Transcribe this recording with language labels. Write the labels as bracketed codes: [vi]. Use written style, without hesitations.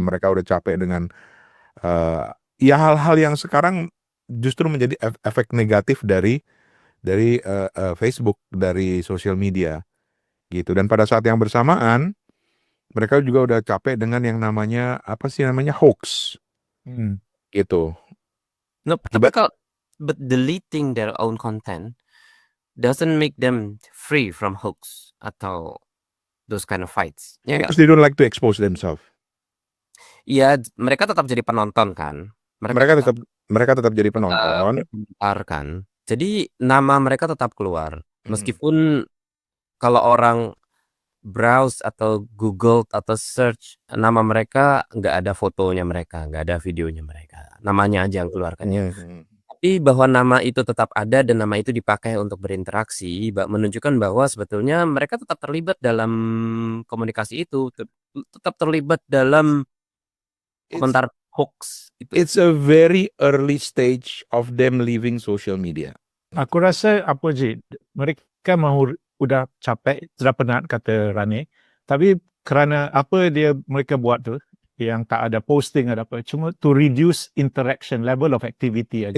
[id] Mereka udah capek dengan hal-hal yang sekarang justru menjadi efek negatif dari Facebook, dari sosial media gitu. Dan pada saat yang bersamaan mereka juga udah capek dengan yang namanya hoax gitu. [en] No, [id] tapi [en] but deleting their own content doesn't make them free from hoax [id] atau [en] those kind of fights. Because they don't like to expose themselves. [id] Iya, mereka tetap jadi penonton kan. Mereka tetap jadi penonton. Kan. Jadi nama mereka tetap keluar. Meskipun kalau orang browse atau Google atau search nama mereka, nggak ada fotonya mereka, nggak ada videonya mereka, namanya aja yang keluar kan ya. Tapi bahwa nama itu tetap ada dan nama itu dipakai untuk berinteraksi, menunjukkan bahwa sebetulnya mereka tetap terlibat dalam komunikasi itu, tetap terlibat dalam komentar hoax. [en] It's a very early stage of them leaving social media. [id] Aku rasa mereka udah capek, sudah penat kata Rane. [ms] Tapi kerana mereka buat tu yang tak ada posting ada apa, cuma [en] to reduce interaction level of activity [ms] aja.